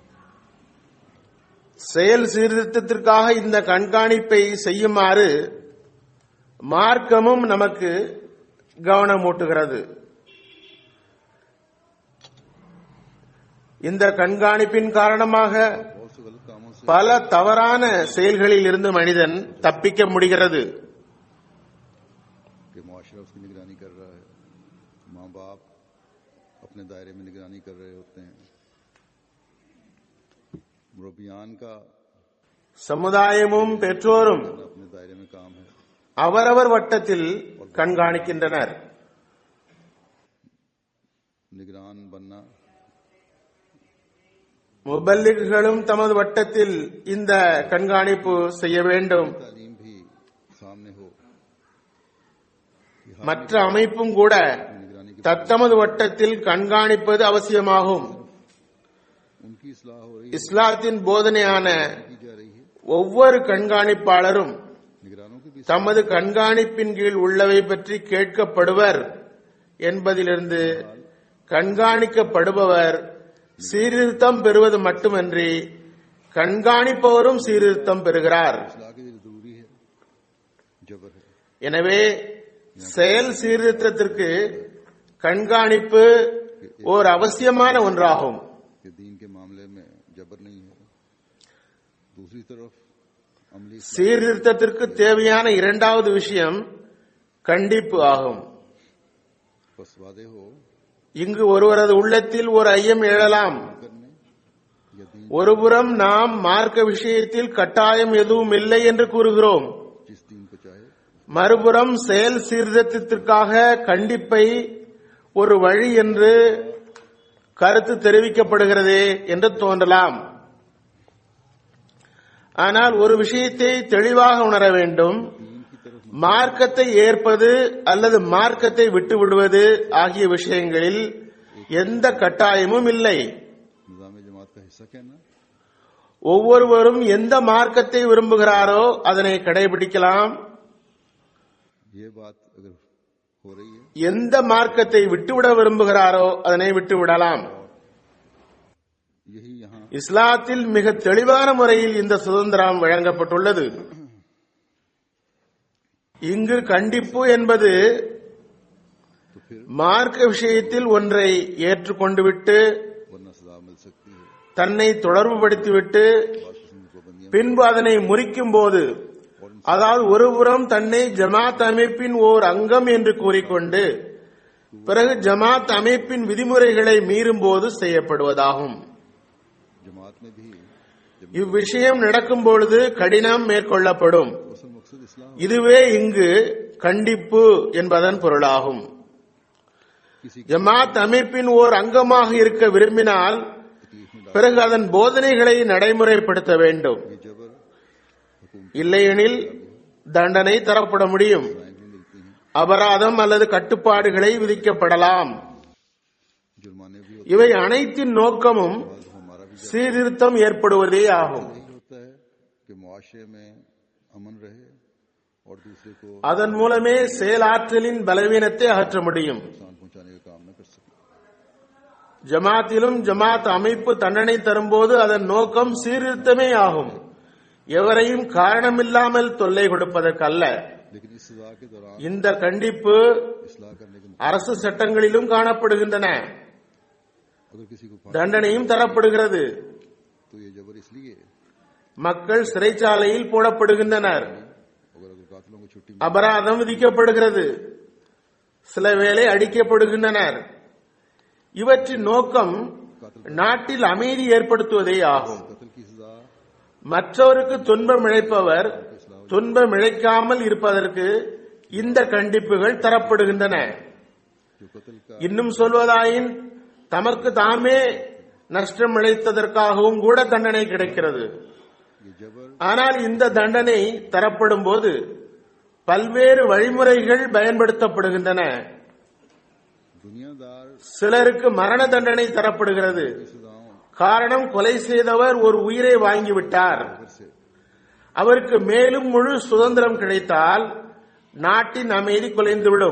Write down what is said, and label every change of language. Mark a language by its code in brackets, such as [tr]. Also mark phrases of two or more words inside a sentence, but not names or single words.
[ta] செயல் சீர்திருத்தத்திற்காக இந்த கண்காணிப்பை செய்யுமாறு மார்க்கமும் நமக்கு கவனமூட்டுகிறது. இந்த கண்காணிப்பின் காரணமாக [ur] بہت سے غلط کاموں سے [ta] பல தவறான செயல்களில் இருந்து மனிதன் தப்பிக்க முடிகிறது. [ur] کہ معاشرہ اس کی نگرانی کر رہا ہے، ماں باپ اپنے دائرے میں نگرانی کر رہے ہوتے ہیں، مربیان کا [ta] சமுதாயமும் பெற்றோரும் [ur] اپنے دائرے میں کام ہے. [ta] அவரவர் வட்டத்தில் கண்காணிக்கின்றனர். [ur] نگران بننا [ta] முபல்லிகுகளும் தமது வட்டத்தில் இந்த கண்காணிப்பு செய்ய வேண்டும். [ur] تعلیم بھی سامنے ہو, [ta] மற்ற அமைப்பும் கூட [ur] نگرانی کی [ta] தத்தமது வட்டத்தில் கண்காணிப்பது அவசியமாகும். [ur] ان کی اصلاح ہو رہی [ta] இஸ்லாத்தின் போதனையான [ur] کی جا رہی ہے. [ta] ஒவ்வொரு கண்காணிப்பாளரும் [ur] نگرانوں کی بھی [ta] தமது கண்காணிப்பின் கீழ் உள்ளவை பற்றி கேட்கப்படுவர் என்பதிலிருந்து கண்காணிக்கப்படுபவர் சீர்திருத்தம் பெறுவது மட்டுமன்றி கண்காணிப்பவரும் சீர்திருத்தம் பெறுகிறார். [ur] اصلاح کے لیے ضروری ہے، جبر ہے. [ta] எனவே செயல் சீர்திருத்தத்திற்கு கண்காணிப்பு ஓர் அவசியமான ஒன்றாகும். [ur] کہ دین کے معاملے میں جبر نہیں ہے. دوسری طرف عملی [ta] சீர்திருத்தத்திற்கு தேவையான இரண்டாவது விஷயம் கண்டிப்பு ஆகும். [ur] بس وعدے ہو [ta] இங்கு ஒருவரது உள்ளத்தில் ஒரு ஐயம் எழலாம். [ur] کرنے یا دین [ta] ஒருபுறம் நாம் மார்க்க விஷயத்தில் கட்டாயம் எதுவும் இல்லை என்று கூறுகிறோம், [ur] جس دین کو چاہے [ta] மறுபுறம் செயல் சீர்திருத்தத்திற்காக கண்டிப்பை ஒரு வழி என்று கருத்து தெரிவிக்கப்படுகிறதே என்று தோன்றலாம். ஆனால் ஒரு விஷயத்தை தெளிவாக உணர வேண்டும். மார்க்கத்தை ஏற்பது அல்லது மார்க்கத்தை விட்டு விடுவது ஆகிய விஷயங்களில் எந்த கட்டாயமும் இல்லை. [ur] نظام جماعت کا حصہ کہنا [ta] ஒவ்வொருவரும் எந்த மார்க்கத்தை விரும்புகிறாரோ அதனை கடைபிடிக்கலாம். [ur] یہ بات اگر ہو رہی ہے [ta] எந்த மார்க்கத்தை விட்டுவிட விரும்புகிறாரோ அதனை விட்டுவிடலாம். [ur] یہی یہاں [ta] இஸ்லாத்தில் மிக தெளிவான முறையில் இந்த சுதந்திரம் வழங்கப்பட்டுள்ளது. இங்கு கண்டிப்பு என்பது [ur] تو پھر [ta] மார்க்க விஷயத்தில் ஒன்றை ஏற்றுக்கொண்டு விட்டு [ur] ورنہ سزا مل سکتی ہے. [ta] தன்னை தொடர்புபடுத்திவிட்டு [ur] بات قسم کی پابندیاں [ta] பின்பு அதனை முறிக்கும் போது, அதாவது ஒருபுறம் தன்னை ஜமாத் அமைப்பின் ஓர் அங்கம் என்று கூறிக்கொண்டு பிறகு ஜமாத் அமைப்பின் விதிமுறைகளை மீறும் போது செய்யப்படுவதாகும். [ur] جماعت میں بھی جب [ta] இவ்விஷயம் நடக்கும் பொழுது கடினம் மேற்கொள்ளப்படும். [ur] اصل مقصد اسلام [ta] இதுவே இங்கு கண்டிப்பு என்பதன் பொருளாகும். [ur] किसी [ta] ஜமாத் அமைப்பின் ஓர் அங்கமாக இருக்க விரும்பினால் [ur] تکلیف میں [ta] பிறகு அதன் போதனைகளை நடைமுறைப்படுத்த வேண்டும். [ur] ڈال جبر حکومت [ta] இல்லையெனில் தண்டனை தரப்பட முடியும். [ur] بھی ملتی ہیں, [ta] அபராதம் அல்லது கட்டுப்பாடுகளை விதிக்கப்படலாம். [ur] جرمانے بھی [ta] இவை அனைத்தின் நோக்கமும் [ur] ہوتے ہیں۔ ہمارا بھی [ta] சீர்திருத்தம் ஏற்படுவதே ஆகும். [ur] یہی ہوتا ہے کہ معاشرے میں امن رہے اور دوسرے کو [ta] அதன் மூலமே செயலாற்றலின் பலவீனத்தை அகற்ற முடியும். [ur] نقصان پہنچانے کا کام نہ کر سکے. [ta] ஜமாத்திலும் ஜமாத் அமைப்பு தண்டனை தரும்போது அதன் நோக்கம் சீர்திருத்தமே ஆகும், எவரையும் காரணமில்லாமல் தொல்லை கொடுப்பதற்கல்ல. [ur] لیکن اس سزا کے دوران [ta] இந்த கண்டிப்பு [ur] اصلاح کرنے کے [ta] அரசு சட்டங்களிலும் காணப்படுகின்றன, [ur] اگر کسی کو [ta] தண்டனையும் தரப்படுகிறது. [ur] تو یہ جبر اس لیے [ta] மக்கள் சிறைச்சாலையில் போடப்படுகின்றனர், [ur] اگر قاتلوں کو چھٹی [ta] அபராதம் விதிக்கப்படுகிறது, சில வேளை அடிக்கப்படுகின்றனர். இவற்றின் நோக்கம் நாட்டில் அமைதி ஏற்படுத்துவதே ஆகும். [ur] قتل کی سزا [ta] மற்றவருக்கு துன்பம் இழைப்பவர் துன்பம் இழைக்காமல் இருப்பதற்கு இந்த கண்டிப்புகள் தரப்படுகின்றன. [ur] جو قتل کا [ta] இன்னும் சொல்வதாயின் தமக்கு தாமே நஷ்டம் இழைத்ததற்காகவும் கூட தண்டனை கிடைக்கிறது. [ur] یہ جبر [ta] ஆனால் இந்த தண்டனை தரப்படும் போது பல்வேறு வழிமுறைகள் பயன்படுத்தப்படுகின்றன. [ur] दुनियादार [ta] சிலருக்கு மரண தண்டனை தரப்படுகிறது. [ur] सजाओं [ta] காரணம், கொலை செய்தவர் ஒரு உயிரை வாங்கிவிட்டார். [ur] से [ta] அவருக்கு மேலும் முழு சுதந்திரம் கிடைத்தால் நாட்டின் அமைதி குலைந்துவிடும்.